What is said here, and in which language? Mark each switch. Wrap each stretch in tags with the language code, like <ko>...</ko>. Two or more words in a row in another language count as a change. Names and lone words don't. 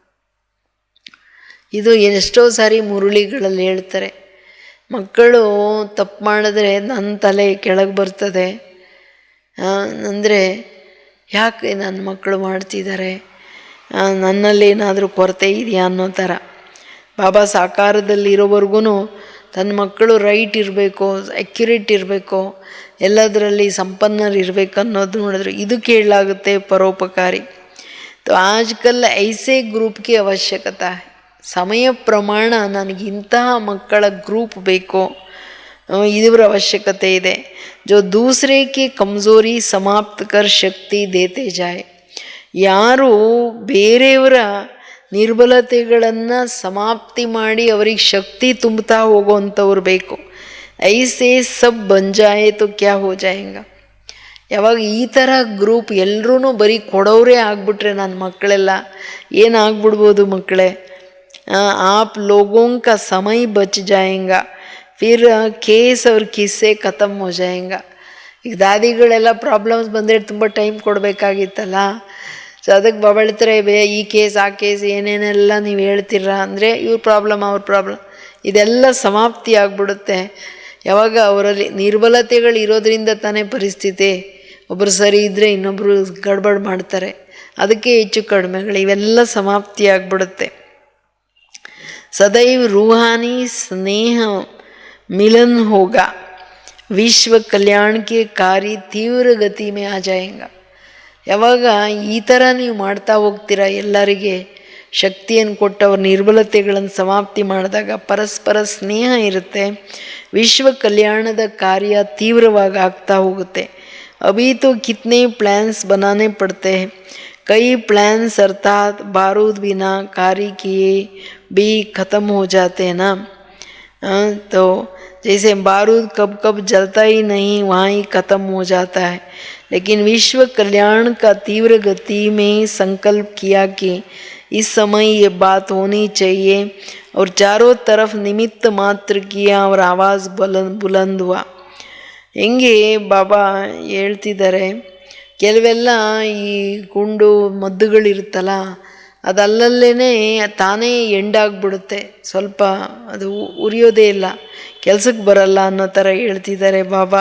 <kn>ಇದು ಎಷ್ಟೋ ಸಾರಿ ಮುರುಳಿಗಳಲ್ಲಿ ಹೇಳ್ತಾರೆ, ಮಕ್ಕಳು ತಪ್ಪು ಮಾಡಿದ್ರೆ ನನ್ನ ತಲೆ ಕೆಳಗೆ ಬರ್ತದೆ, ಅಂದರೆ ಯಾಕೆ ನನ್ನ ಮಕ್ಕಳು ಮಾಡ್ತಿದ್ದಾರೆ, ನನ್ನಲ್ಲಿ ಏನಾದರೂ ಕೊರತೆ ಇದೆಯಾ ಅನ್ನೋ ಥರ. ಬಾಬಾ ಸಾಕಾರದಲ್ಲಿರೋವರೆಗೂ ತನ್ನ ಮಕ್ಕಳು ರೈಟ್ ಇರಬೇಕು, ಅಕ್ಯುರೇಟ್ ಇರಬೇಕು, ಎಲ್ಲದರಲ್ಲಿ ಸಂಪನ್ನರು ಇರಬೇಕು ಅನ್ನೋದು ನೋಡಿದ್ರು. ಇದು ಕೇಳಲಾಗುತ್ತೆ ಪರೋಪಕಾರಿ.</kn> <hi>तो आजकल ऐसे ग्रुप की आवश्यकता है.</hi> <kn>ಸಮಯ ಪ್ರಮಾಣ ನನಗೆ ಇಂತಹ ಮಕ್ಕಳ ಗ್ರೂಪ್ ಬೇಕು, ಇದರ ಅವಶ್ಯಕತೆ ಇದೆ.</kn> <hi>जो दूसरे की कमज़ोरी समाप्त कर शक्ति देते जाए.</hi> <kn>ಯಾರು ಬೇರೆಯವರ ನಿರ್ಬಲತೆಗಳನ್ನು ಸಮಾಪ್ತಿ ಮಾಡಿ ಅವರಿಗೆ ಶಕ್ತಿ ತುಂಬುತ್ತಾ ಹೋಗೋವಂಥವ್ರು ಬೇಕು.</kn> <hi>ऐसे सब बन जाए तो क्या हो जाएगा.</hi> <kn>ಯಾವಾಗ ಈ ಥರ ಗ್ರೂಪ್ ಎಲ್ಲರೂ ಬರೀ ಕೊಡೋರೇ ಆಗಿಬಿಟ್ರೆ ನನ್ನ ಮಕ್ಕಳೆಲ್ಲ ಏನಾಗ್ಬಿಡ್ಬೋದು ಮಕ್ಕಳೇ,</kn> <hi>आप लोगों का समय बच जाएगा, फिर केस और किस्से खतम हो जाएगा.</hi> <kn>ಈಗ ದಾದಿಗಳೆಲ್ಲ ಪ್ರಾಬ್ಲಮ್ಸ್ ಬಂದರೆ ತುಂಬ ಟೈಮ್ ಕೊಡಬೇಕಾಗಿತ್ತಲ್ಲ. ಸೊ ಅದಕ್ಕೆ ಬಾಬಾ ಹೇಳ್ತಾರೆ, ಈ ಕೇಸ್ ಆ ಕೇಸ್ ಏನೇನೆಲ್ಲ ನೀವು ಹೇಳ್ತೀರಾ ಅಂದರೆ ಇವ್ರ ಪ್ರಾಬ್ಲಮ್ ಅವ್ರ ಪ್ರಾಬ್ಲಮ್ ಇದೆಲ್ಲ ಸಮಾಪ್ತಿ ಆಗಿಬಿಡುತ್ತೆ. ಯಾವಾಗ ಅವರಲ್ಲಿ ನಿರ್ಬಲತೆಗಳು ಇರೋದ್ರಿಂದ ತಾನೇ ಪರಿಸ್ಥಿತಿ. ಒಬ್ಬರು ಸರಿ ಇದ್ದರೆ ಇನ್ನೊಬ್ಬರು ಗಡ್ಬಡ್ ಮಾಡ್ತಾರೆ, ಅದಕ್ಕೆ ಹೆಚ್ಚು ಕಡಿಮೆಗಳು ಇವೆಲ್ಲ ಸಮಾಪ್ತಿ ಆಗಿಬಿಡುತ್ತೆ.</kn> <hi>सदैव रूहानी स्नेह मिलन होगा, विश्व कल्याण के कार्य तीव्र गति में आ जाएगा.</hi> <kn>ಯಾವಾಗ ಈ ಥರ ನೀವು ಮಾಡ್ತಾ ಹೋಗ್ತೀರಾ, ಎಲ್ಲರಿಗೆ ಶಕ್ತಿಯನ್ನು ಕೊಟ್ಟು ಅವ್ರ ನಿರ್ಬಲತೆಗಳನ್ನು ಸಮಾಪ್ತಿ ಮಾಡಿದಾಗ ಪರಸ್ಪರ ಸ್ನೇಹ ಇರುತ್ತೆ, ವಿಶ್ವ ಕಲ್ಯಾಣದ ಕಾರ್ಯ ತೀವ್ರವಾಗಿ ಆಗ್ತಾ ಹೋಗುತ್ತೆ.</kn> <hi>अभी तो कितने प्लान्स बनाने पड़ते हैं, कई प्लान्स अर्थात बारूद बिना कार्य किए भी ख़त्म हो जाते हैं ना. तो जैसे बारूद कब कब जलता ही नहीं, वहाँ ही ख़त्म हो जाता है. लेकिन विश्व कल्याण का तीव्र गति में संकल्प किया कि इस समय ये बात होनी चाहिए, और चारों तरफ निमित्त मात्र किया और आवाज़ बुलंद हुआ.</hi> <kn>ಹೆಂಗೆ ಬಾಬಾ ಹೇಳ್ತಿದ್ದಾರೆ, ಕೆಲವೆಲ್ಲ ಈ ಗುಂಡು ಮದ್ದುಗಳಿರುತ್ತಲ್ಲ ಅದಲ್ಲಲ್ಲೇ ತಾನೇ ಎಂಡಾಗ್ಬಿಡುತ್ತೆ, ಸ್ವಲ್ಪ ಅದು ಉರಿಯೋದೇ ಇಲ್ಲ, ಕೆಲಸಕ್ಕೆ ಬರಲ್ಲ ಅನ್ನೋ ಥರ ಹೇಳ್ತಿದ್ದಾರೆ ಬಾಬಾ.</kn>